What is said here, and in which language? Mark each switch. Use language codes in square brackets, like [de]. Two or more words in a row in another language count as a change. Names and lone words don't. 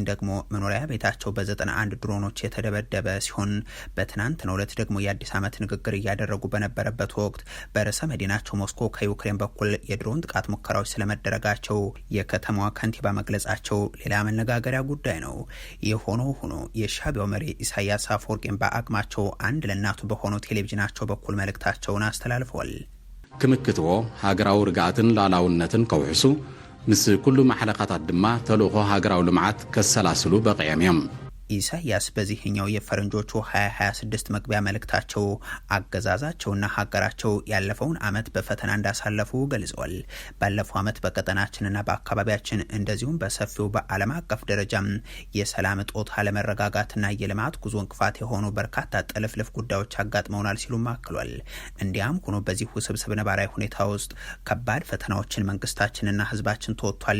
[am] ደግሞ መኖሪያ ቤታቸው በ91 ድሮኖች የተደበደበ ሲሆን በትናንትናው ዕለት ደግሞ የአዲስ ዓመት ንግግር እያደረጉ በነበረበት ወቅት በርዕሰ መዲናቸው ሞስኮ ከዩክሬን በኩል የድሮን ጥቃት ሙከራዎች ስለመደረጋቸው የከተማዋ ከንቲባ መግለጻቸው ሌላ መነጋገሪያ ጉዳይ ነው። የሆኖ ሆኖ የሻዕቢያው መሪ ኢሳያስ አፈወርቂን በአቅማቸው አንድ ለእናቱ በሆነው ቴሌቪዥናቸው በኩል መልእክታቸውን አስተላልፈዋል። [ti] ክምክትዎ ሃገራዊ ርግኣትን ላዕላውነትን ከውሕሱ ምስ ኩሉ ማሕለቃታት ድማ ተልእኮ ሃገራዊ ልምዓት ከሰላስሉ በቂዮም እዮም። [am] ኢሳያስ በዚህኛው የፈረንጆቹ 2026 መግቢያ መልእክታቸው አገዛዛቸውና ሀገራቸው ያለፈውን ዓመት በፈተና እንዳሳለፉ ገልጸዋል። ባለፈው ዓመት በቀጠናችንና በአካባቢያችን እንደዚሁም በሰፊው በዓለም አቀፍ ደረጃም የሰላም እጦት፣ አለመረጋጋትና የልማት ጉዞ እንቅፋት የሆኑ በርካታ ጥልፍልፍ ጉዳዮች አጋጥመውናል ሲሉም አክሏል። እንዲያም ሆኖ በዚህ ውስብስብ ነባራዊ ሁኔታ ውስጥ ከባድ ፈተናዎችን መንግስታችንና ህዝባችን ተወጥቷል